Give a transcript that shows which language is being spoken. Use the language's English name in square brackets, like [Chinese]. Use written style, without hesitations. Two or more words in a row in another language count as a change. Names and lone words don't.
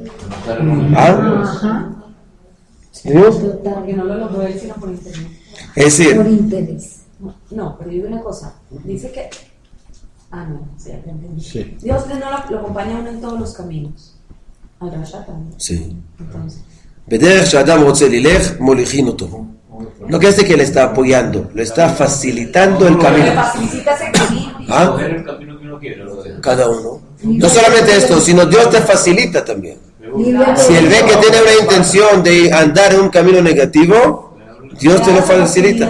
[Spanish] ¿Ah? ¿Dios? Que no lo logró él, sino por internet. Es decir, Por interés. No, pero digo una cosa. Dice que... no, sí, ya te entendí. Sí. Dios no lo acompaña a uno en todos los caminos. Al Rasha también. sí. Entonces, [Hebrew] בדרך שאדם רוצה ללך, מוליכין אותו. [Spanish] No quiere decir que le está apoyando, le está facilitando el le camino. facilita ese camino. ¿Ah? Coger el camino que uno quiere, lo deja. Cada uno. No solamente esto, sino Dios te facilita también. Libre Si él ve que tiene una intención de andar en un camino negativo, Dios te lo facilita.